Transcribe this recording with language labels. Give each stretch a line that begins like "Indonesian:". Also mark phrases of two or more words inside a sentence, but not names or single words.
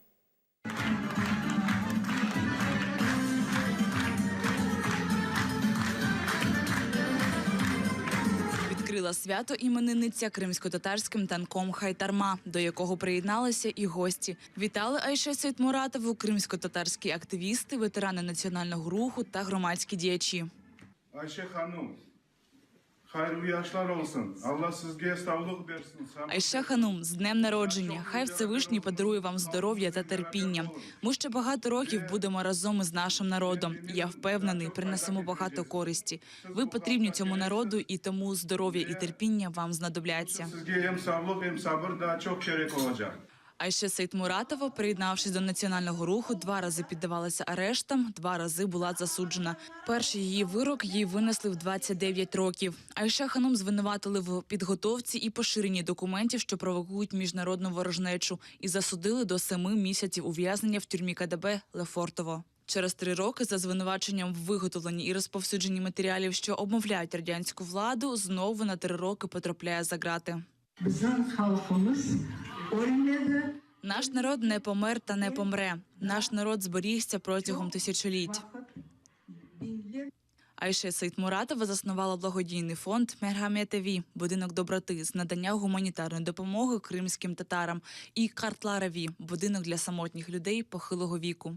Ukrainian: Відкрила свято іменинниця кримсько-татарським танком «Хайтарма», до якого приєдналися і гості. Вітали Айше Сейтмуратову кримсько-татарські активісти, ветерани національного руху та громадські діячі.
Crimean Tatar: Ayşe Hanım, hayırlı yaşlar olsun. Allah sizge sağlık versin.
Ukrainian: Айше Ханум, з днем народження. Хай Всевишній подарує вам здоров'я та терпіння. Ми ще багато років будемо разом із нашим народом. Я впевнений, принесемо багато користі. Ви потрібні цьому народу, і тому здоров'я і терпіння вам знадобляться.
Crimean Tatar: Sizge hem sağlık hem sabır daha çok gerek olacak.
Ukrainian: Айше Сейтмуратова, приєднавшись до національного руху, 2 рази піддавалася арештам, 2 рази була засуджена. Перший її вирок їй винесли в 29 років. Айше Ханум звинуватили в підготовці і поширенні документів, що провокують міжнародну ворожнечу, і засудили до 7 місяців ув'язнення в тюрмі КДБ Лефортово. Через 3 роки за звинуваченням в виготовленні і розповсюдженні матеріалів, що обмовляють радянську владу, знову на 3 роки потрапляє за ґрати.
Crimean Tatar: Bizim halkımız ölmedi.
Ukrainian: Наш народ не помер та не помре. Наш народ зберігся протягом тисячоліть. Айше Сейтмуратова заснувала благодійний фонд «Мерхамет-Еві» – будинок доброти з надання гуманітарної допомоги кримським татарам, і «Картлар-Еві» – будинок для самотніх людей похилого віку.